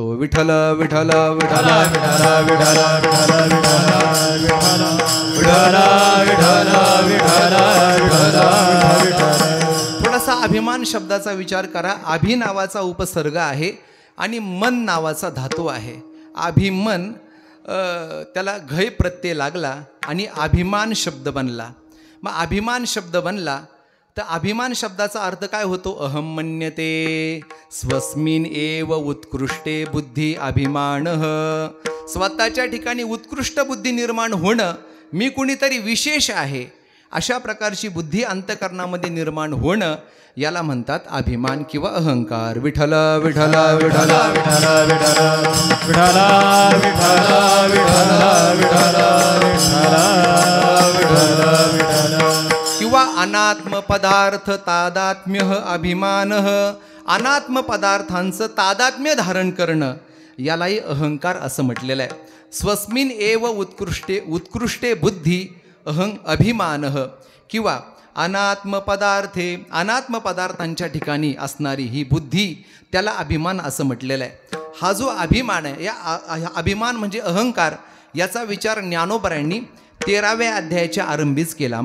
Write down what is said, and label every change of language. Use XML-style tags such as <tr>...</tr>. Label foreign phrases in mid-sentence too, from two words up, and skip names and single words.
<mr>विठ्ठल विठ्ठल विठ्ठल थोडासा अभिमान शब्दाचा विचार करा. अभि नावाचा उपसर्ग आहे आणि मन नावाचा धातू आहे. अभिमन त्याला घय प्रत्यय लागला आणि अभिमान शब्द बनला. मग अभिमान शब्द बनला तर अभिमान शब्दाचा अर्थ काय होतो.</mr> <sa>अहम मन्यते स्वस्मिन एव उत्कृष्टे बुद्धी अभिमानः.</sa> <mr>स्वतःच्या ठिकाणी उत्कृष्ट बुद्धी निर्माण होणं, मी कुणीतरी विशेष आहे अशा प्रकारची बुद्धी अंतकरणामध्ये निर्माण होणं, याला म्हणतात अभिमान किंवा अहंकार. विठ्ठल विठ्ठल विठ्ठल किंवा अनात्म पदार्थ तादात्म्य अभिमान. अनात्म पदार्थांचं तादात्म्य धारण करणं यालाही अहंकार असं म्हटलेलं आहे.</mr> <sa>स्वस्मिन एव उत्कृष्टे बुद्धी अभिमान</sa> <mr>किंवा अनात्म पदार्थांच्या ठिकाणी असणारी ही बुद्धी, त्याला अभिमान असं म्हटलेलं आहे. हा जो अभिमान आहे, या अभिमान म्हणजे अहंकार, याचा विचार ज्ञानोबरांनी 13व्या अध्यायाच्या आरंभीच केला.</mr>